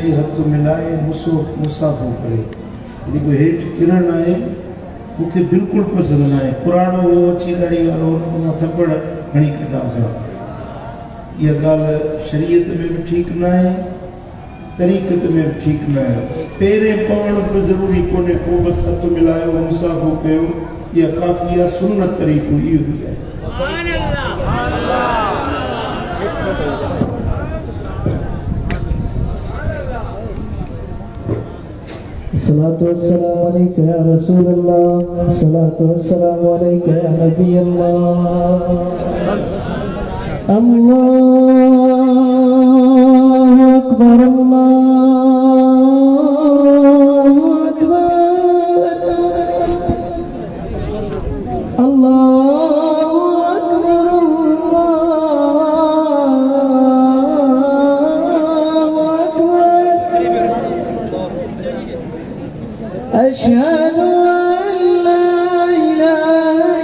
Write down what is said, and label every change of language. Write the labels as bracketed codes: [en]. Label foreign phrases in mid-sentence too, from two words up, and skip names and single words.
[sd] हथु मिलाए मुसाफ़ो करे जेको हेठि किरण आहे मूंखे बिल्कुलु पसंदि न आहे पुराणो उहो अची ॾाढी वारो हुन थपड़ हणी कढांसि इहा ॻाल्हि शरीयत में बि ठीकु न आहे तरीक़त में बि ठीकु न आहे पहिरें पवण बि ज़रूरी कोन्हे को बसि हथु मिलायो मुसाफ़ो कयो इहा काफ़ी आहे सुन्नत तरीक़ो इहो बि आहे [ar] الصلاة والسلام عليك يا رسول الله الصلاة والسلام عليك يا نبي الله الله أكبر الله أكبر الله أكبر الله أكبر الله أكبر أشهد أن لا إله